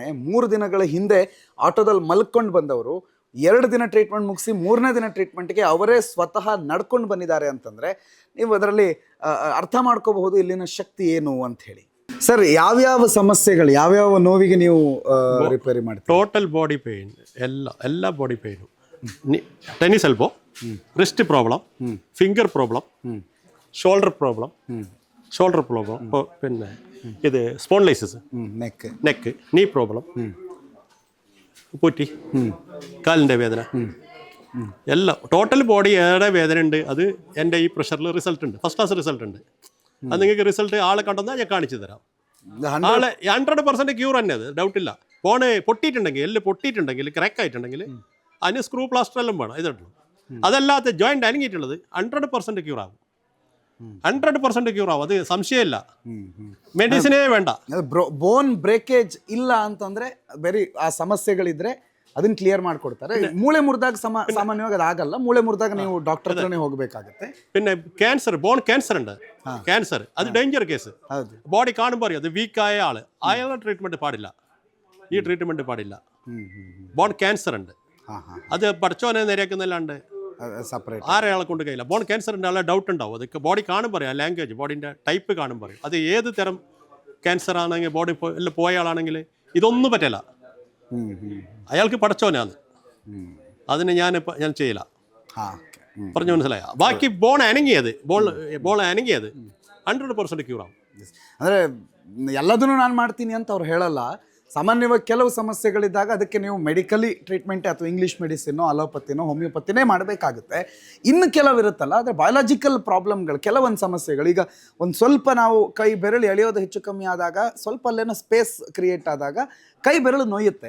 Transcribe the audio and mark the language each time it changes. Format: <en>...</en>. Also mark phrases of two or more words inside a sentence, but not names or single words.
<kn>3 ದಿನಗಳ ಹಿಂದೆ ಆಟೋದಲ್ಲಿ ಮಲ್ಕೊಂಡು ಬಂದವರು 2 ದಿನ ಟ್ರೀಟ್ಮೆಂಟ್ ಮುಗಿಸಿ 3ನೇ ದಿನ ಟ್ರೀಟ್ಮೆಂಟ್ಗೆ ಅವರೇ ಸ್ವತಃ ನಡ್ಕೊಂಡು ಬಂದಿದ್ದಾರೆ ಅಂತಂದರೆ ನೀವು ಅದರಲ್ಲಿ ಅರ್ಥ ಮಾಡ್ಕೋಬಹುದು ಇಲ್ಲಿನ ಶಕ್ತಿ ಏನು ಅಂತ ಹೇಳಿ. ಸರ್, ಯಾವ್ಯಾವ ಸಮಸ್ಯೆಗಳು, ಯಾವ್ಯಾವ ನೋವಿಗೆ ನೀವು ರಿಪೇರಿ ಮಾಡ್ತೀವಿ?</kn> <en>total body pain, ಎಲ್ಲ body pain, tennis elbow, wrist problem, finger problem, shoulder problem,</en> <ml>പിന്നെ ഇത് സ്പോൺലൈസിസ്, നെക്ക്,</ml> <en>knee problem,</en> <ml>പൊറ്റി, കാലിൻ്റെ വേദന, എല്ലാം</ml> <en>total body</en> <ml>ഏറെ വേദന ഉണ്ട്. അത് എൻ്റെ ഈ പ്രഷറിൽ റിസൾട്ട് ഉണ്ട്,</ml> <en>first class result</en> <ml>ഉണ്ട്. അത് നിങ്ങൾക്ക് റിസൾട്ട് ആളെ കണ്ടെന്നാൽ ഞാൻ കാണിച്ചു തരാം. ആളെ 100% ക്യൂർ തന്നെ, അത് ഡൗട്ടില്ല. പൊട്ടിയിട്ടുണ്ടെങ്കിൽ, എല്ല് പൊട്ടിയിട്ടുണ്ടെങ്കിൽ, ക്രാക്ക് ആയിട്ടുണ്ടെങ്കിൽ അതിന് സ്ക്രൂ പ്ലാസ്റ്റർ എല്ലാം വേണം. ഇതുള്ളൂ. അതല്ലാത്ത ജോയിൻ്റ് അനങ്ങിയിട്ടുള്ളത് 100% ക്യൂർ ആകും.</ml> <kn>100% ಕ್ಯೂರ್ ಆಗೋದು ಸಂಶಯ ಇಲ್ಲ. ಮೆಡಿಸಿನೇ ಬೇಡ.</kn> <en>bone breakage</en> <kn>ಇಲ್ಲ ಅಂತಂದ್ರೆ ಬೇರೆ ಆ ಸಮಸ್ಯೆಗಳಿದ್ರೆ ಅದನ್ನ ಕ್ಲಿಯರ್ ಮಾಡ್ಕೊಡ್ತಾರೆ. ಮೂಳೆ ಮುರಿದಾಗ ಸಾಮಾನ್ಯವಾಗಿ ಅದಾಗಲ್ಲ. ಮೂಳೆ ಮುರಿದಾಗ ನೀವು ಡಾಕ್ಟರ್ ಹತ್ರನೇ ಹೋಗಬೇಕಾಗುತ್ತೆ.</kn> <ml>പിന്നെ ക്യാൻസർ,</ml> <en>bone cancer</en> <ml>ഉണ്ട്. ക്യാൻസർ അത്</ml> <en>danger case.</en> <ml>ബോഡി കാണുമ്പോൾ അറിയാം അത് വീക്കായ ആള്, അയാളുടെ ട്രീറ്റ്മെന്റ് പാടില്ല. ഈ ട്രീറ്റ്മെൻറ്റ് പാടില്ല.</ml> <en>bone cancer</en> <ml>ഉണ്ട്, അത് പഠിച്ചോനെ നേരെയാക്കുന്നല്ലാണ്ട് സെപ്പറേറ്റ് ആരെയാളെ കൊണ്ട് കഴിയില്ല. ബോൺ ക്യാൻസറിൻ്റെ ആളെ ഡൗട്ട് ഉണ്ടാവും, അതൊക്കെ ബോഡി കാണും പറയും, ലാംഗ്വേജ് ബോഡീൻ്റെ ടൈപ്പ് കാണും പറയും. അത് ഏത് തരം ക്യാൻസർ ആണെങ്കിൽ ബോഡി എല്ലാം പോയ ആളാണെങ്കിൽ ഇതൊന്നും പറ്റില്ല, അയാൾക്ക് പഠിച്ചോനാണ്. അതിന് ഞാൻ ചെയ്യില്ല, പറഞ്ഞു മനസ്സിലായ. ബാക്കി ബോൺ അനങ്ങിയത് 100%</ml> <kn>ಕ್ಯೂರ್ ಆಗುತ್ತೆ. ಅಂದರೆ ಎಲ್ಲದನ್ನು ನಾನು ಮಾಡ್ತೀನಿ ಅಂತ ಅವ್ರು ಹೇಳಲ್ಲ. ಸಾಮಾನ್ಯವಾಗಿ ಕೆಲವು ಸಮಸ್ಯೆಗಳಿದ್ದಾಗ ಅದಕ್ಕೆ ನೀವು</kn> <en>medically treatment</en> <kn>ಅಥವಾ ಇಂಗ್ಲೀಷ್ ಮೆಡಿಸಿನೋ ಅಲೋಪತಿನೋ ಹೋಮಿಯೋಪತಿನೇ ಮಾಡಬೇಕಾಗುತ್ತೆ. ಇನ್ನು ಕೆಲವಿರುತ್ತಲ್ಲ, ಆದರೆ ಬಯಾಲಜಿಕಲ್ ಪ್ರಾಬ್ಲಮ್ಗಳು, ಕೆಲವೊಂದು ಸಮಸ್ಯೆಗಳು, ಈಗ ಒಂದು ಸ್ವಲ್ಪ ನಾವು ಕೈ ಬೆರಳು ಎಳೆಯೋದು ಹೆಚ್ಚು ಕಮ್ಮಿ ಆದಾಗ, ಸ್ವಲ್ಪ ಅಲ್ಲೇನೋ</kn> <en>space create</en> <kn>ಆದಾಗ ಕೈ ಬೆರಳು ನೋಯುತ್ತೆ.</kn>